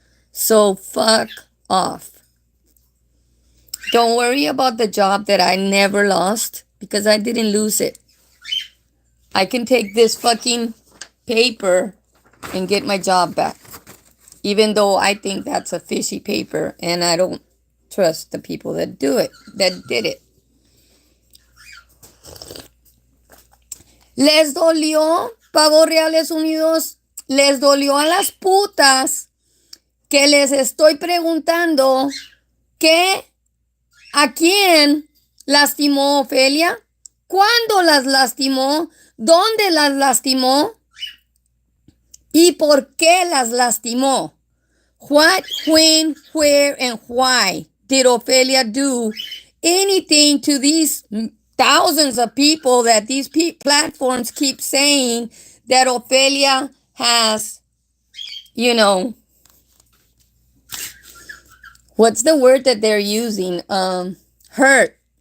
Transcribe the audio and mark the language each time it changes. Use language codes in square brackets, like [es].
[en] So fuck off. Don't worry about the job that I never lost because I didn't lose it. I can take this fucking paper and get my job back. Even though I think that's a fishy paper and I don't trust the people that did it. [es] Les dolió, Pavos Reales Unidos, les dolió a las putas que les estoy preguntando que a quién lastimó Ofelia, cuándo las lastimó, dónde las lastimó y por qué las lastimó. [en] What, when, where, and why did Ofelia do anything to these thousands of people that these platforms keep saying that Ofelia has, you know, what's the word that they're using? Hurt.